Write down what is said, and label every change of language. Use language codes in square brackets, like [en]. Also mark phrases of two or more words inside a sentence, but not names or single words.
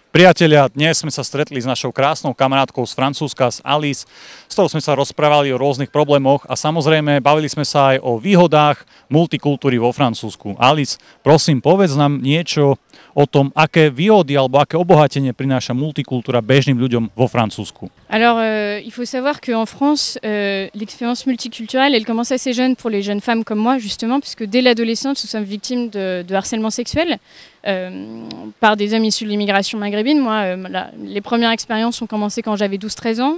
[sk] Priatelia, dnes sme sa stretli s našou krásnou kamarátkou z Francúzska, z Alice, s ktorou sme sa rozprávali o rôznych problémoch a samozrejme bavili sme sa aj o výhodách multikultúry vo Francúzsku. Alice, prosím, povedz nám niečo o tom, aké výhody alebo aké obohatenie prináša multikultúra bežným ľuďom vo Francúzsku. [fr] Alors, il faut savoir qu'en France, l'expérience multiculturelle, elle commence assez jeune pour les jeunes femmes comme moi, justement, puisque dès l'adolescence, nous sommes victimes de harcèlement sexuel par des hommes issus de l'immigration maghrébine. Moi, les premières expériences ont commencé quand j'avais 12-13 ans.